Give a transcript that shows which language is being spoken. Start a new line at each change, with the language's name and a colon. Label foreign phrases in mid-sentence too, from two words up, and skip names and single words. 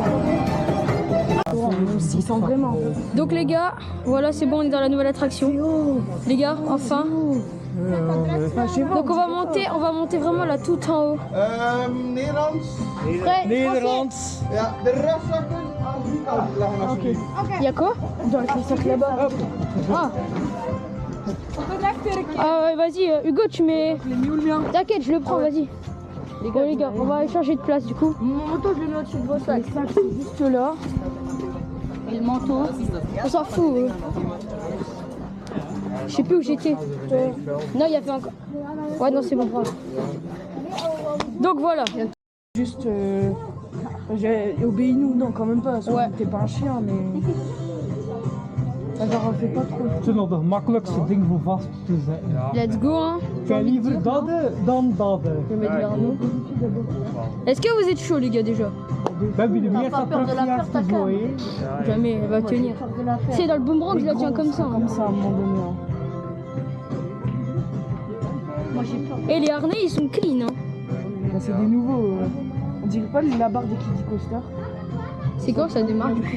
French: Ils sont vraiment. Donc les gars, voilà c'est bon, on est dans la nouvelle attraction. Les gars, enfin. Donc on va monter vraiment là tout en haut.
Dutch: Nederlands. Ja, de rugzakken aan die kant leggen alsjeblieft.
French: Il y a quoi? Dans le sac là-bas. Ah. Ah ouais, vas-y Hugo, tu mets. T'inquiète, je le prends, vas-y. Bon les gars, on va aller changer de place du coup. Mon manteau, je le mets au-dessus de vos sacs. Les sacs, c'est juste là. Et le manteau. On s'en fout. Je sais plus où j'étais. Non, il y avait encore. Ouais, non, c'est bon. Voilà. Donc voilà. Juste, obéis-nous, non, quand même pas. Ouais. T'es pas un chien, mais. Genre, fais pas trop.
Dutch: Het is nog het makkelijkste ding voor vast te zetten.
English: Let's go.
French: Hein.
Dutch: Kijk, liever dat dan dat.
French: Je vais mettre vers nous. Est-ce que vous êtes chaud les gars déjà?
Dutch: We hebben de
French: T'as
Dutch: meer
French: pas peur de la peur, ta
Dutch: zo,
French: canne.
Dutch: hè.
French: Jamais, elle va tenir. Peur de la faire. C'est dans le boomerang, je la tiens comme ça. Comme ça, à un moment donné. Hein. Moi, j'ai peur. Et les harnais, ils sont clean. Hein. Bah, c'est des nouveaux. On dirait pas la barre des Kiddy Coaster. C'est quand ça démarre du coup?